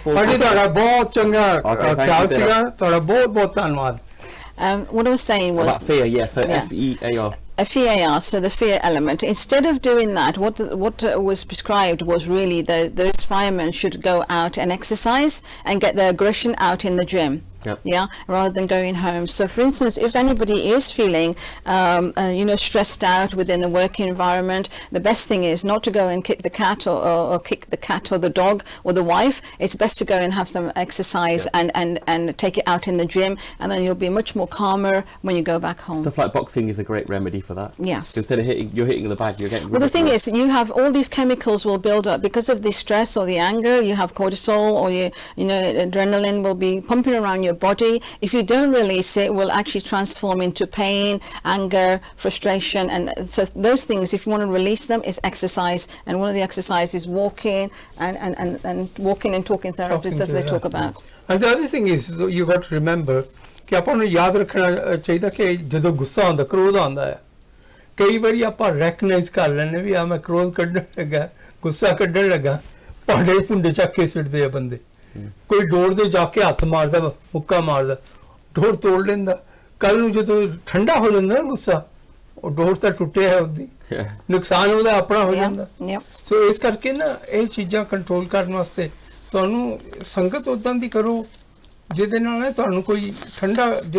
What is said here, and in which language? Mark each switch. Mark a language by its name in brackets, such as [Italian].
[Punjabi] ਤੁਹਾਡਾ ਬਹੁਤ ਚੰਗਾ ਖਿਆਲ ਸੀਗਾ ਤੁਹਾਡਾ ਬਹੁਤ ਬਹੁਤ ਧੰਨਵਾਦ [English] what I was saying was about fear yes so FEAR FEAR, so the fear element. Instead of doing that, what was prescribed was really those firemen should go out and exercise and get their aggression out in the gym. Yep. Yeah, rather than going home. So for instance, if anybody is feeling stressed out within the work environment, the best thing is not to go and kick the cat or kick the cat or the dog or the wife. It's best to go and have some exercise and take it out in the gym, and then you'll be much more calmer when you go back home. Stuff like boxing is a great remedy for that. Yes. Instead of hitting the bag, you're getting well, the thing is, you have all these chemicals will build up because of the stress or the anger. You have cortisol or adrenaline will be pumping around your body. If you don't release it, it will actually transform into pain, anger, frustration, and so those things, if you want to release them, is exercise. And one of the exercises is walking and walking and talking therapies, as they talk about. And the other thing is, you got to remember [Punjabi] ਕਿ ਆਪਾਂ ਨੂੰ ਯਾਦ ਰੱਖਣਾ ਚਾਹੀਦਾ ਕਿ ਜਦੋਂ ਗੁੱਸਾ ਆਉਂਦਾ ਕ੍ਰੋਧ ਆਉਂਦਾ ਹੈ ਕਈ ਵਾਰੀ ਆਪਾਂ ਰੈਕਗਨਾਈਜ਼ ਕਰ ਲੈਂਦੇ ਵੀ ਆ ਮੈਂ ਕ੍ਰੋਧ ਕੱਢਣ ਲੱਗਾ ਗੁੱਸਾ ਕੱਢਣ ਲੱਗਾ ਭਾਂਡੇ ਭੁੰਡੇ ਚੱਕ ਕੇ ਸਿੱਟਦੇ ਆ ਬੰਦੇ ਕੋਈ ਡੋਰ ਦੇ ਜਾ ਕੇ ਹੱਥ ਮਾਰਦਾ ਮੁੱਕਾ ਮਾਰਦਾ ਡੋਰ ਤੋੜ ਲੈਂਦਾ ਕੱਲ ਨੂੰ ਜਦੋਂ ਠੰਡਾ ਹੋ ਜਾਂਦਾ ਨਾ ਗੁੱਸਾ ਉਹ ਡੋਰ ਤਾਂ ਟੁੱਟਿਆ ਹੈ ਉਹਦੀ ਨੁਕਸਾਨ ਉਹਦਾ ਆਪਣਾ ਹੋ ਜਾਂਦਾ ਸੋ ਇਸ ਕਰਕੇ ਨਾ ਇਹ ਚੀਜ਼ਾਂ ਕੰਟਰੋਲ ਕਰਨ ਵਾਸਤੇ ਤੁਹਾਨੂੰ ਸੰਗਤ ਉਦਾਂ ਦੀ ਕਰੋ ਜਿਹਦੇ ਨਾਲ ਤੁਹਾਨੂੰ ਕੋਈ ਠੰਡਾ